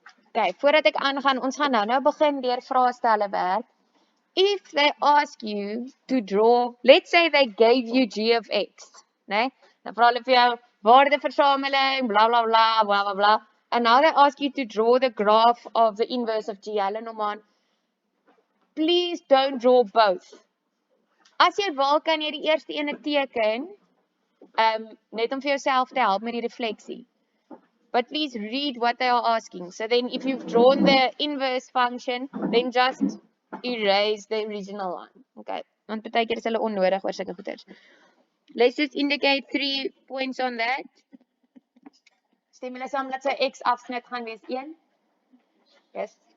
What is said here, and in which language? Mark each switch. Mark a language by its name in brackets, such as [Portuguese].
[Afrikaans] Okay, voordat ek aangaan, ons gaan nou begin deur vrae stelle werk. [English] If they ask you to draw, let's say they gave you g of x, né? [Afrikaans] Dan vra hulle vir jou waardeversameling, bla bla bla, bla bla bla. [English] And now they ask you to draw the graph of the inverse of g. [Afrikaans] Hulle noem aan. [English] Please don't draw both. [Afrikaans] As jy wil, kan jy die eerste ene teken, net om vir jouself te help met die refleksie. [English] But please read what they are asking. So then if you've drawn the inverse function, then just erase the original one. Okay. [Afrikaans] Want partykeer is hulle onnodig oor sulke goeters. [English] Let's just indicate 3 points on that. [Afrikaans] Stem julle saam dat sy x afsnit gaan wees 1? Yes.